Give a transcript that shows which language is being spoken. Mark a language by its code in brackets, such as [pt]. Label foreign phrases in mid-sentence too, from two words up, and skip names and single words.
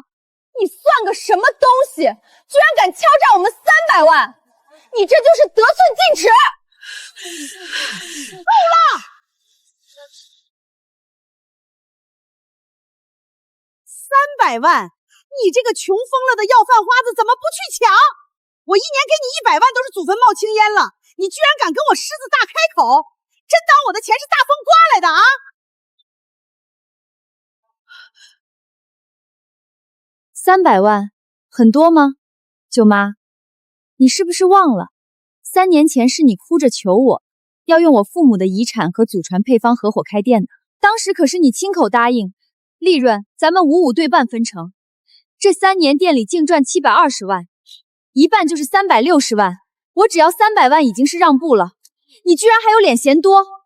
[zh] 你算個什麼東西，居然敢敲詐我們300萬！你這就是得寸進尺！夠了！300萬，你這個窮瘋了的要饭花子怎么不去搶？我1年給你100萬都是祖墳冒青煙了，你居然敢跟我獅子大開口，真當我的錢是大風刮來的啊？300萬很多嗎？舅媽，你是不是忘了？3年前是你哭着求我，要用我父母的遺產和祖傳配方合夥開店的，當時可是你親口答應，利潤咱們55對半分成。這3年店裡淨賺720萬，一半就是360萬，我只要300萬已經是讓步了，你居然還有臉嫌多？